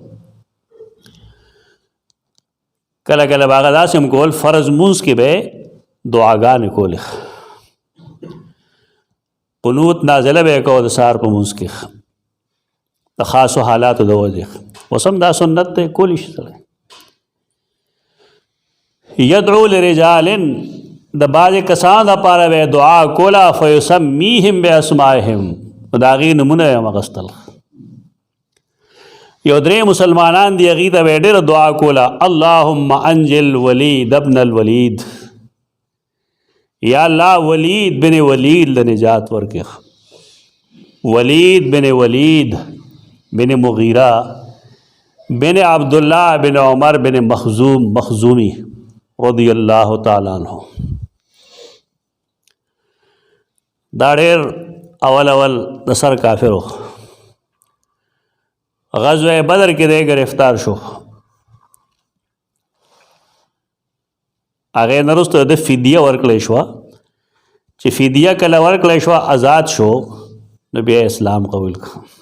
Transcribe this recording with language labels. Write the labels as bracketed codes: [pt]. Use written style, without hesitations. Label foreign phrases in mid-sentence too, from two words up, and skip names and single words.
[ps] کله کله به هغه داسې هم کول فرض مونځ کې به دعاګانې کولې قنوت نازله به یې کوه د سهار په مونځ کې د خاصو حالاتو د وجې اوس هم دا سنت دی کولی شي سړی [ar] يدعو لرجال [ps] د بعضې کسانو دپاره به دعا کوله [ar] فیسمیهم باسمائهم [ps] د هغې نومونه یې هم اخیستل یو درې مسلمانان دي هغې ته به یې ډېره دعا کوله [ar] اللهم انجل ولید ابن الولید [ps] یا الله ولید بن ولید له نجات ورکړه ولید بن ولید بن مغیرہ بن عبداللہ بن عمر بن مخزومی [ar] رضی اللہ تعالی عنہ [ps] دا ډېر اول د سر کافر و غزوه بدر کې دی گرفتار شو هغې نه وروسته د فدیه ورکړی شوه چې فدیه کله ورکړی شوه آزاد شو نو بیا اسلام قبول کړ